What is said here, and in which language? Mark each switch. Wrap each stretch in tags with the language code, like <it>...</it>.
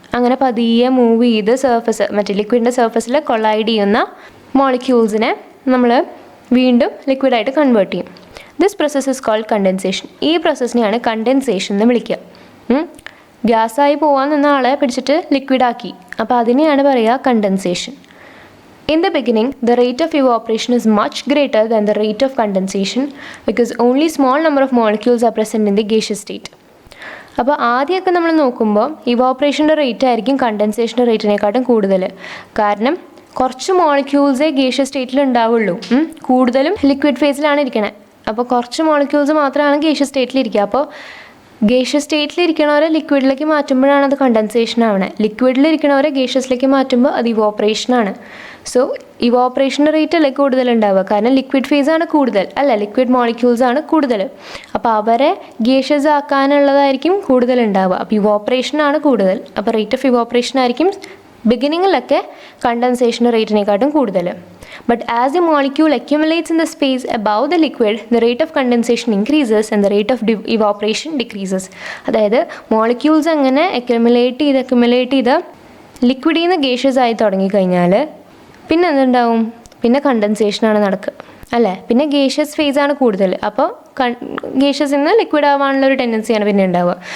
<ml>അങ്ങനെ പതിയെ മൂവ് ചെയ്ത് മറ്റേ ലിക്വിഡിൻ്റെ സർഫസിൽ കൊളൈഡ് ചെയ്യുന്ന മോളിക്യൂൾസിനെ നമ്മൾ വീണ്ടും ലിക്വിഡായിട്ട് കൺവേർട്ട് ചെയ്യും.</ml> <en>This process is called condensation.</en> <ml>ഈ പ്രോസസ്സിനെയാണ് കണ്ടൻസേഷൻ എന്ന് വിളിക്കുക. ഗ്യാസായി പോകാൻ നിന്ന ആളെ പിടിച്ചിട്ട് ലിക്വിഡാക്കി, അപ്പോൾ അതിനെയാണ് പറയുക condensation.</ml> <en>In the beginning, the rate of evaporation is much greater than the rate of condensation because only small number of molecules are present in the gaseous state.</en> <ml>അപ്പോൾ ആദ്യമൊക്കെ നമ്മൾ നോക്കുമ്പോൾ ഇവോപ്പറേഷൻ്റെ റേറ്റ് ആയിരിക്കും കണ്ടൻസേഷൻ്റെ റേറ്റിനെക്കാട്ടും കൂടുതൽ. കാരണം കുറച്ച് മോളിക്യൂൾസേ ഗേഷ്യസ് സ്റ്റേറ്റിൽ ഉണ്ടാവുള്ളൂ, കൂടുതലും ലിക്വിഡ് ഫേസിലാണ് ഇരിക്കണേ. അപ്പോൾ കുറച്ച് മോളിക്യൂൾസ് മാത്രമാണ് ഗേഷ്യസ് സ്റ്റേറ്റിലിരിക്കുക. അപ്പോൾ ഗേഷ്യസ് സ്റ്റേറ്റിലിരിക്കണവരെ ലിക്വിഡിലേക്ക് മാറ്റുമ്പോഴാണ് അത് കണ്ടൻസേഷൻ ആവണേ. ലിക്വിഡിലിരിക്കണവരെ ഗേഷ്യസിലേക്ക് മാറ്റുമ്പോൾ അത് ഇവോപ്പറേഷനാണ്. സോ ഇവോപ്പറേഷൻ റേറ്റ് അല്ലേ കൂടുതലുണ്ടാവുക, കാരണം ലിക്വിഡ് ഫേസ് ആണ് കൂടുതൽ അല്ല, ലിക്വിഡ് മോളിക്യൂൾസ് ആണ് കൂടുതൽ. അപ്പോൾ അവരെ ഗേഷ്യസ് ആക്കാനുള്ളതായിരിക്കും കൂടുതലുണ്ടാവുക. അപ്പോൾ ഇവോപ്പറേഷൻ ആണ് കൂടുതൽ. അപ്പോൾ റേറ്റ് ഓഫ് ഇവോപ്പറേഷൻ ആയിരിക്കും ബിഗിനിങ്ങിലൊക്കെ കണ്ടൻസേഷൻ റേറ്റിനെക്കാട്ടും കൂടുതൽ.</ml> <en>But as the molecule accumulates in the space above the liquid, the rate of condensation increases and the rate of evaporation decreases.</en> <ml>അതായത് മോളിക്യൂൾസ് അങ്ങനെ അക്യുമുലേറ്റ് ചെയ്ത് ലിക്വിഡിൽ നിന്ന് ഗേഷ്യസ് ആയി തുടങ്ങിക്കഴിഞ്ഞാൽ പിന്നെ എന്തുണ്ടാവും? പിന്നെ കണ്ടൻസേഷനാണ് നടക്കുക അല്ലേ? പിന്നെ ഗേഷ്യസ് ഫേസ് ആണ് കൂടുതൽ. അപ്പോൾ ഗേഷ്യസിൽ നിന്ന് ലിക്വിഡ് ആവാനുള്ള ഒരു ടെൻഡൻസിയാണ് പിന്നെ ഉണ്ടാവുക.</ml>